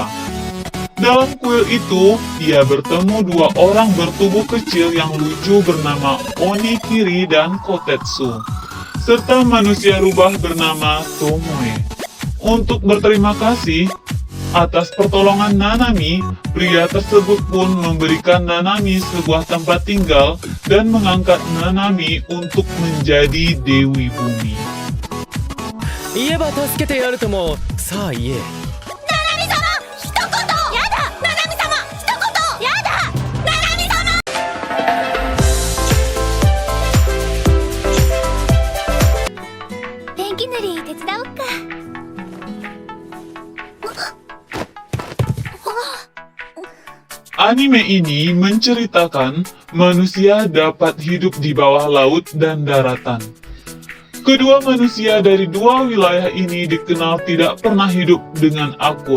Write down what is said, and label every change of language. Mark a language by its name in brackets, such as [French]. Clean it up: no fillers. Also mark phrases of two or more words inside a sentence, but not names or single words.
[Indonesian] Dalam kuil itu, ia bertemu dua orang bertubuh kecil yang lucu bernama Onikiri dan Kotetsu, serta manusia rubah bernama Tomoe. Untuk berterima kasih atas pertolongan Nanami, pria tersebut pun memberikan Nanami sebuah tempat tinggal dan mengangkat Nanami untuk menjadi Dewi Bumi. [Japanese] 言えば助けてやるとも。さあ言え。一言やだナナミ様一言やだナナミ様ペンキ塗り手伝おっか [Indonesian] Anime ini menceritakan manusia dapat hidup di bawah laut dan daratan. Kedua manusia dari dua wilayah ini dikenal tidak pernah hidup dengan akur.